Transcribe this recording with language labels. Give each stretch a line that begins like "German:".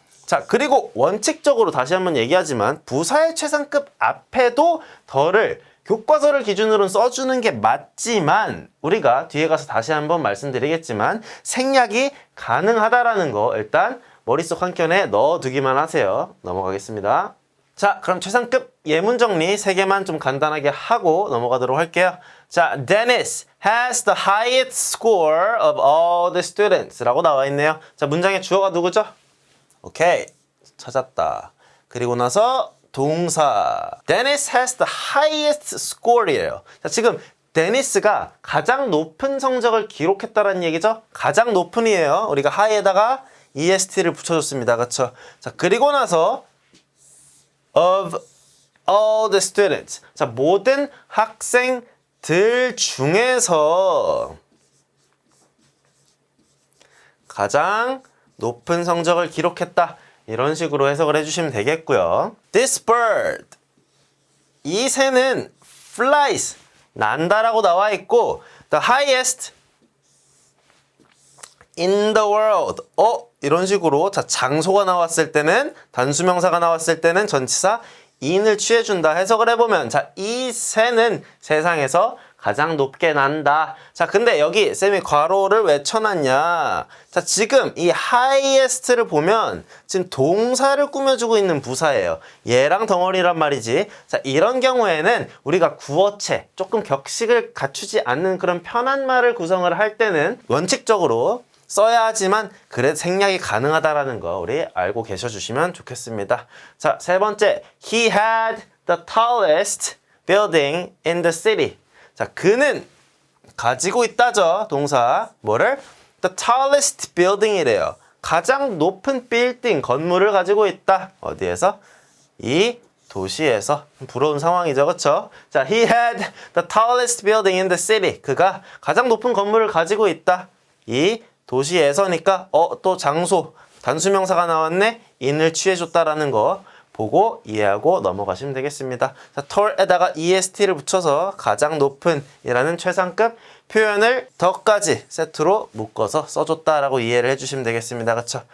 Korean: 자, 그리고 원칙적으로 다시 한번 얘기하지만 부사의 최상급 앞에도 더를 교과서를 기준으로는 써주는 게 맞지만 우리가 뒤에 가서 다시 한번 말씀드리겠지만 생략이 가능하다라는 거 일단 머릿속 한켠에 넣어두기만 하세요. 넘어가겠습니다. 자, 그럼 최상급 예문 정리 3개만 좀 간단하게 하고 넘어가도록 할게요.
English: 자, Dennis has the highest score of all the students
Korean: 라고 나와 있네요. 자, 문장의 주어가 누구죠? 오케이, 찾았다. 그리고 나서 동사
English: Dennis has the highest score이에요.
Korean: 자, 지금 데니스가 가장 높은 성적을 기록했다는 얘기죠. 가장 높은이에요. 우리가 high에다가 est를 붙여줬습니다. 그렇죠?
English: 자,
Korean: 그리고 나서
English: of all the students.
Korean: 자, 모든 학생들 중에서 가장 높은 성적을 기록했다. 이런 식으로 해석을 해주시면 되겠고요.
English: This bird.
Korean: 이 새는
English: flies.
Korean: 난다라고 나와 있고
English: the highest in the world.
Korean: 이런 식으로 자, 장소가 나왔을 때는 단수명사가 나왔을 때는 전치사 in을 취해준다. 해석을 해보면 자, 이 새는 세상에서 가장 높게 난다. 자, 근데 여기 쌤이 괄호를 왜 쳐놨냐. 자, 지금 이 highest를 보면 지금 동사를 꾸며주고 있는 부사예요. 얘랑 덩어리란 말이지. 자, 이런 경우에는 우리가 구어체 조금 격식을 갖추지 않는 그런 편한 말을 구성을 할 때는 원칙적으로 써야 하지만 그래도 생략이 가능하다라는 거 우리 알고 계셔 주시면 좋겠습니다. 자, 3번째.
English: He had the tallest building in the city.
Korean: 자, 그는 가지고 있다죠. 동사. 뭐를?
English: The tallest building이래요.
Korean: 가장 높은 빌딩, 건물을 가지고 있다. 어디에서? 이 도시에서. 부러운 상황이죠. 그쵸?
English: 자, he had the tallest building in the city.
Korean: 그가 가장 높은 건물을 가지고 있다. 이 도시에서니까 또 장소. 단수명사가 나왔네. in을 취해줬다라는 거 보고 이해하고 넘어가시면 되겠습니다. 자, tall에다가 est를 붙여서 가장 높은 이라는 최상급 표현을 더까지 세트로 묶어서 써줬다라고 이해를 해주시면 되겠습니다. 그쵸?